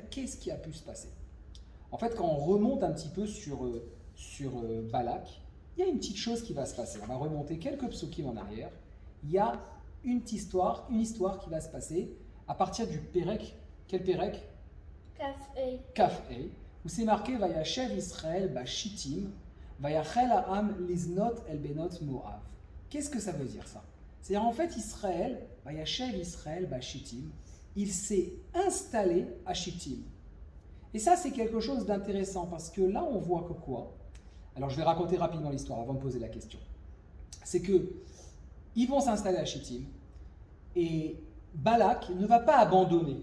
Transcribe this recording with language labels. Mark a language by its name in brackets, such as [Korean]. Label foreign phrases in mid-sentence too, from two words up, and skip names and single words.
[French] Qu'est-ce qui a pu se passer? En fait, quand on remonte un petit peu sur Balak, il y a une petite chose qui va se passer. On va remonter quelques psukim en arrière. Il y a une histoire qui va se passer à partir du Pérek. [Hebrew] Quel פרק כ"ה, [French] où c'est marqué [Hebrew] וישב ישראל בשטים ויחל העם לזנות אל בנות מואב. [French] Qu'est-ce que ça veut dire ça? C'est-à-dire en fait Israël, [Hebrew] וישב ישראל בשטים, [French] il s'est installé à Shittim. Et ça c'est quelque chose d'intéressant parce que là on voit que quoi? Alors je vais raconter rapidement l'histoire avant de poser la question. C'est que ils vont s'installer à Shittim et Balak ne va pas abandonner.